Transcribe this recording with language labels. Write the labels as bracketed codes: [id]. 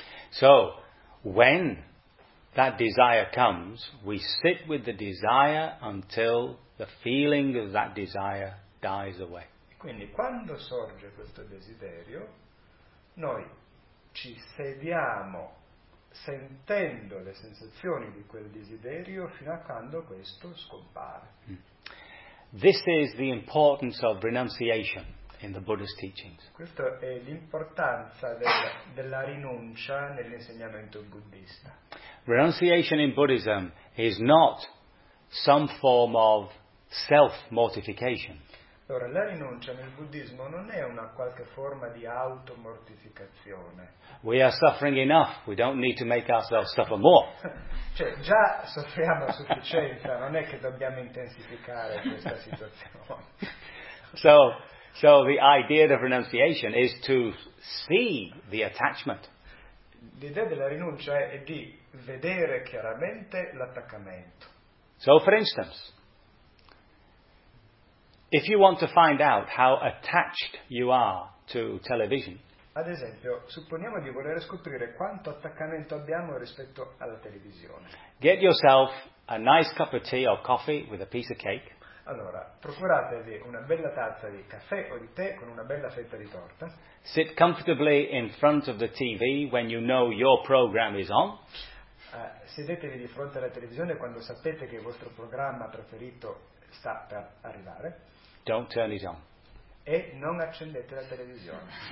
[en] So, when that desire comes, we sit with the desire until the feeling of that desire dies away. [it] Quindi, quando sorge questo desiderio, noi ci sediamo sentendo le sensazioni di quel desiderio fino a quando questo scompare. Mm. [en] This is the importance of renunciation in the Buddhist teachings. [it] Questo è l'importanza della rinuncia nell'insegnamento buddista. [en] Renunciation in Buddhism is not some form of self-mortification. [it] Allora, la rinuncia nel buddismo non è una qualche forma di automortificazione. [en] We are suffering enough, we don't need to make ourselves suffer more. [it] Cioè, già soffriamo a sufficienza, non è che dobbiamo intensificare questa situazione. [en] So the idea of renunciation is to see the attachment. [it] L'idea della rinuncia è di vedere chiaramente l'attaccamento. [en] So, for instance, if you want to find out how attached you are to television. [it] Ad esempio, supponiamo di voler scoprire quanto attaccamento abbiamo rispetto alla televisione. [en] Get yourself a nice cup of tea or coffee with a piece of cake. [it] Allora, procuratevi una bella tazza di caffè o di tè con una bella fetta di torta. [en] Sit comfortably in front of the TV when you know your program is on. [it] Sedetevi di fronte alla televisione quando sapete che il vostro programma preferito sta per arrivare. [en] Don't turn it on. [it] E non accendete la televisione.